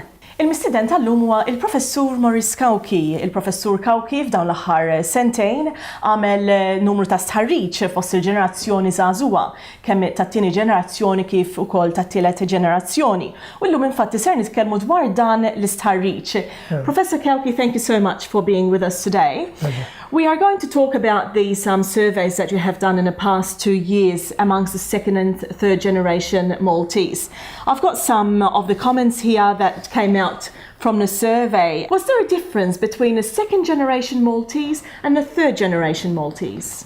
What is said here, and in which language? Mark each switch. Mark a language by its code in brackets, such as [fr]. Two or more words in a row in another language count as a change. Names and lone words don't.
[mt] Il-mistiden tal-lum huwa il-Professur Maurice Cauchi. Il-Professur Cauchi f'dawn l-aħħar sentejn għamel numru ta' stħarriġ fost il-ġenerazzjoni żagħżugħa, kemm tat-tieni ġenerazzjoni kif ukoll tat-tielet ġenerazzjoni. U llum infatti ser nitkellmu dwar dan l-istħarriġ. [en] Professor Cauchi, thank you so much for being with us today. We are going to talk about these surveys that you have done in the past 2 years amongst the second and third generation Maltese. I've got some of the comments here that came out from the survey. Was there a difference between the second generation Maltese and the third generation Maltese?